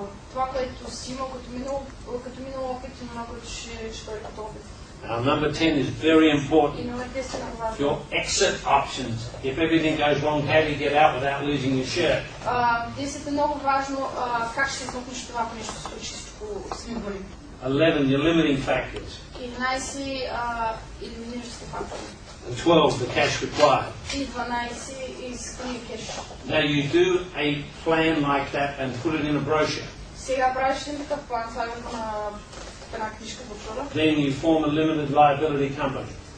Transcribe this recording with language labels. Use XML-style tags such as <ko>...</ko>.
<bg>Това, което си имал като минало опит и това, което ще бъде като опит.</bg> <en>Number 10 is very important.</en> <bg>И номер 10 е много важно.</bg> <en>Your exit options. If everything goes wrong, how do you get out without losing your shirt?</en> <bg>10 е много важно как ще измъкнеш това, ако нещо се случи, всичко се върви.</bg> <en>11. Your limiting factors.</en> <bg>11. Елиминиращите фактори.</bg> <en>And 12. The cash required.</en> <bg>И 12. Изисквания кеш.</bg> <en>Now you do a plan like that and put it in a brochure.</en> <bg>Сега правиш ли такъв план, слагам на една книжка брошура.</bg> <en>Then you form a limited liability company.</en>